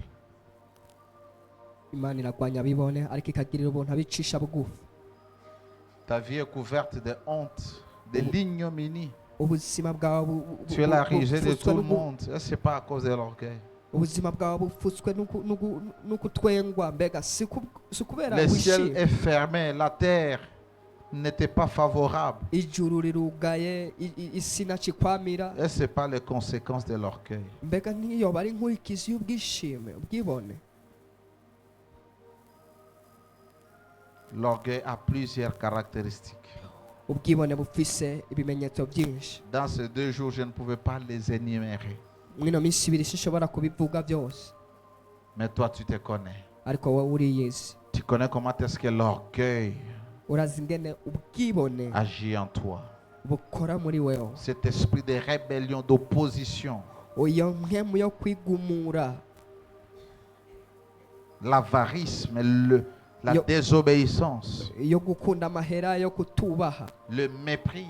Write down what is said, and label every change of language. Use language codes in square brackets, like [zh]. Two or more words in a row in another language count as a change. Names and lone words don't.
[rn] Imana iragwanya abibone ariko ikagirira ubuntu abicisha bugufi. [fr] Ta vie est couverte de honte, de l'ignominie. [rn] ubuzima bwawe [fr] Tu es la risée de tout le monde. Et ce n'est pas à cause de l'orgueil. [rn] ubuzima bwawe bufutswe n'ukutwengwa, mbega si kubera [fr] Le ciel [rn] wishimye. [fr] est fermé, la terre n'était pas favorable. [rn] ijuru rirugaye, isi nacikwamira, [fr] Et ce n'est pas les conséquences de l'orgueil. [rn] mbega ntiyoba ari inkurikizi y'ubwishime, ubwibone. [fr] L'orgueil a plusieurs caractéristiques. [rn] ubwibone bufise ibimenyetso byinshi. [fr] Dans ces 2 jours, je ne pouvais pas les énumérer. [rn] mwino minsi ibiri sinshobora kubivuga byose, [fr] Mais toi, tu te connais. [rn] ariko wowe uriyizi. [fr] Tu connais comment est-ce que l'orgueil [rn] urazi ingene ubwibone [fr] agit en toi. [rn] bukora muri wewe. [fr] Cet esprit de rébellion, d'opposition, [rn] iyo mpemu yo kwigumura, [fr] l'avarisme, la Yo- désobéissance, [rn] yo gukunda amahera, yo kutubaha, [fr] le mépris,